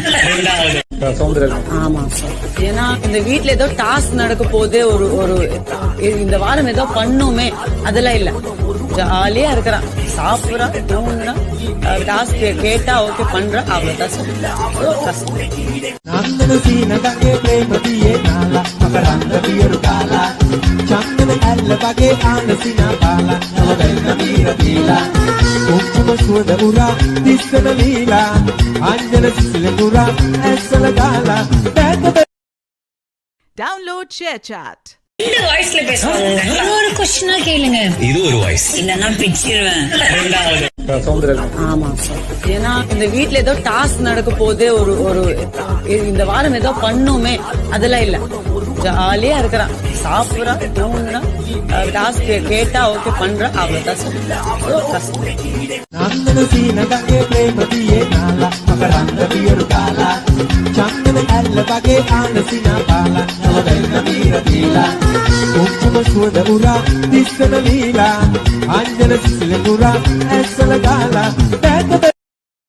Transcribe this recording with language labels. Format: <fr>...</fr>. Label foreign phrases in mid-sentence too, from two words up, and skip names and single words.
<ta>ரெண்டாவது ஆமா சார். ஏன்னா இந்த வீட்ல ஏதோ டாஸ்க் நடக்க போதே ஒரு இந்த வாரம் ஏதோ பண்ணுமே அதெல்லாம் இல்ல. ஜாலியா இருக்கிறான், சாப்பிடுறான், தூங்குறான், டாஸ்க் கேட்டா ஓகே பண்றான், அவ்வளவுதான் சார்.</ta> <si>චන්දන ඇල්ල වගේ ආනසිනා පාලා නවවෙන්න මීර දීලා කුංකුම සුවඳ උරා දිස්සන ලීලා අංජන සිසිල නුරා ඇස්සල ගාලා</si> <en>Download ShareChat.</en> <ta>இந்த வாய்ஸ்ல பேசுவாங்க. ஒரு கொஸ்டினா கேளுங்க. இது ஒரு வாய்ஸ். இல்லன்னா பிச்சிடுவேன். ரெண்டாவது ஆமா சார். ஏன்னா இந்த வீட்ல ஏதோ டாஸ்க் நடக்க போதே ஒரு இந்த வாரம் ஏதோ பண்ணுமே அதெல்லாம் இல்ல. ஜாலியா இருக்கிறான், சாப்பிடுறான், தூங்குறான், டாஸ்க் கேட்டா ஓகே பண்றான், அவ்வளவுதான் சார்.</ta> <si>නන්දන සීනගගේ ප්‍රේමතියේ නාලා මකරන්ද පියරු කාලා චන්දන ඇල්ල වගේ ආනසිනා පාලා නවවෙන්න මීර දීලා කුංකුම සුවඳ උරා දිස්සන ලීලා අංජන සිසිල නුරා ඇස්සල ගාලා</si>